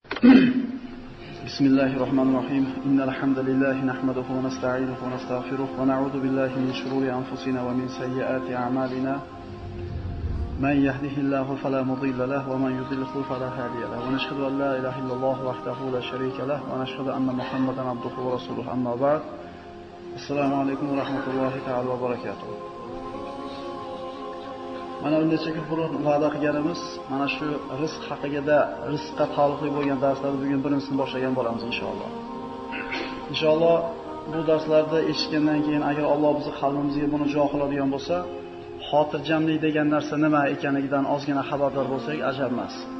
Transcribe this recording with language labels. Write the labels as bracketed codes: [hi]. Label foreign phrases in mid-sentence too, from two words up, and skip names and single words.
[ar] بسم الله الرحمن الرحيم إن الحمد لله نحمده ونستعينه ونستغفره ونعوذ بالله من شرور أنفسنا ومن سيئات أعمالنا من يهده الله فلا مضل له ومن يضلل فلا هادي له ونشهد أن لا إله إلا الله وحده لا شريك له ونشهد أن محمدا عبده ورسوله أما بعد السلام عليكم ورحمة الله تعالى وبركاته. [uz] Mana bunday burun va'da qilganimiz mana shu rizq haqida, rizqqa taalluqli bo'lgan darslarni bugun birinchisidan boshlagan bo'lamiz inshaalloh. Inshaalloh bu darslarda eshitgandan keyin agar Alloh bizni qalbimizga buni jo qiladigan bo'lsa, xotirjamlik degan narsa nima ekanligidan ozgina xabardor bo'lsak ajab emas.